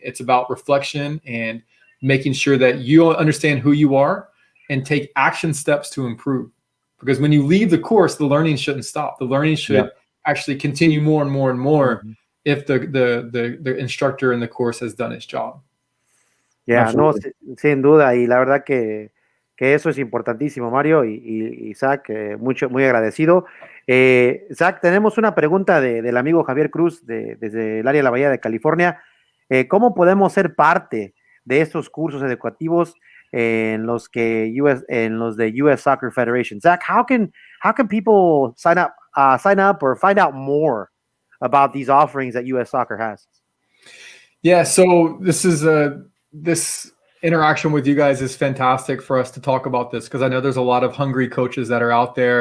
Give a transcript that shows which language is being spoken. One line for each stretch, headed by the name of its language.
English: It's about reflection and making sure that you understand who you are and take action steps to improve. Because when you leave the course, the learning shouldn't stop. The learning should actually continue more and more and more if the instructor in the course has done his job.
Spanish: Yeah, no, sin duda, y la verdad que eso es importantísimo, Mario y Zac, muy agradecido. Zac, tenemos una pregunta del amigo Javier Cruz desde el área de la Bahía de California. ¿Cómo podemos ser parte de estos cursos educativos en los de US Soccer Federation?
English: Zac, how can people sign up or find out more about these offerings that US Soccer has? Yeah, so this interaction with you guys is fantastic for us to talk about this, because I know there's a lot of hungry coaches that are out there.